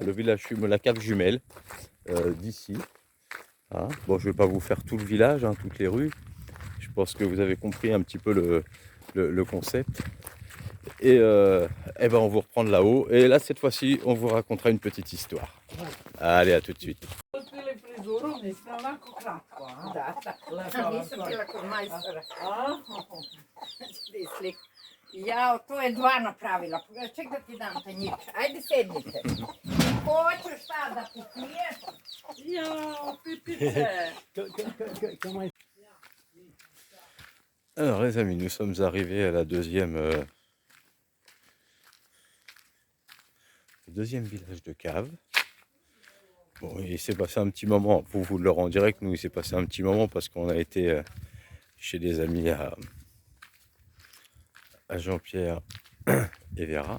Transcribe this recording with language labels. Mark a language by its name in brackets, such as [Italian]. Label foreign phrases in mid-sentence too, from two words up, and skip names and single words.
[French] le village, la cave jumelle d'ici. Hein. Bon, je vais pas vous faire tout le village, hein, toutes les rues. Je pense que vous avez compris un petit peu le concept. Et eh ben on vous reprend de là-haut. Et là, cette fois-ci, on vous racontera une petite histoire. Allez, à tout de suite. [Serbian] Pustili frizuru, mislim onako kratko, a? Da, tako. Lepa Nisam bila kod majstora. A? Slik. Jao, to je dva napravila. Ček da ti dam tanjič. Ajde sednite. Hoćeš šta da popiješ? Jao, pipice. [French] Comment est- Alors les amis, nous sommes arrivés à la deuxième village de cave. Bon, il s'est passé un petit moment, pour vous le rendre en direct, nous il s'est passé un petit moment parce qu'on a été chez des amis à Jean-Pierre et Vera.